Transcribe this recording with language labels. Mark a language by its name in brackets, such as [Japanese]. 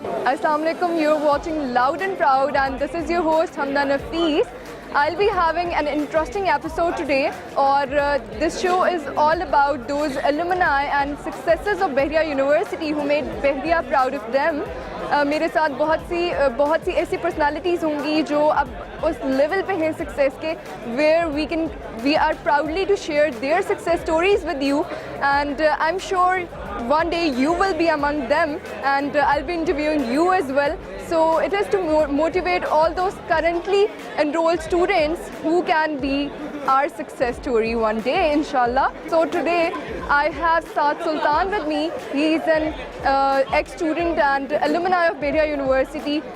[English] Assalamu alaikum, you're watching Loud and Proud and this is your host Hamda Nafees. I'll be having an interesting episode today or this show is all about those alumni and successes of Bahria University who made Bahria proud of them. [Urdu] میرے ساتھ بہت سی ایسی personalities ہوں گی جو اب اس level پہ ہیں سکسیس کے [English] Where we are proudly to share their success stories with you and I am sure one day you will be among them and I'll be interviewing you as well. So it is to motivate all those currently enrolled students who can be our success story one day inshallah. So today I have Saad Sultan with me. He is an ex-student and alumni of Bahria University.